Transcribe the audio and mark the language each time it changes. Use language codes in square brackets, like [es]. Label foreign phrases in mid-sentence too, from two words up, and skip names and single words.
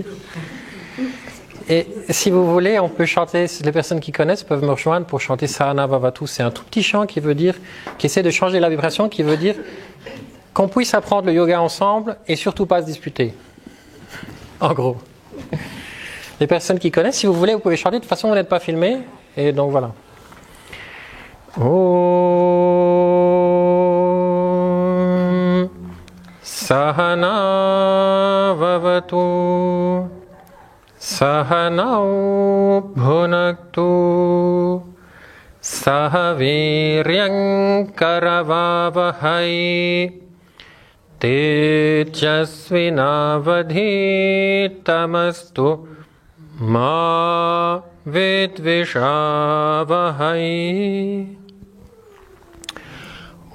[fr] Et si vous voulez, on peut chanter, les personnes qui connaissent peuvent me rejoindre pour chanter Sahana Bhavatu. C'est un tout petit chant qui essaie de changer la vibration, qui veut dire qu'on puisse apprendre le yoga ensemble et surtout pas se disputer. En gros. Les personnes qui connaissent, si vous voulez, vous pouvez chanter. De toute façon, vous n'êtes pas filmé. Et donc voilà. [sa] Om Sahana Bhavatu Sahanau bhunaktu sahaviryam karavavahai tejasvinavadhitamastu ma vidvishavahai.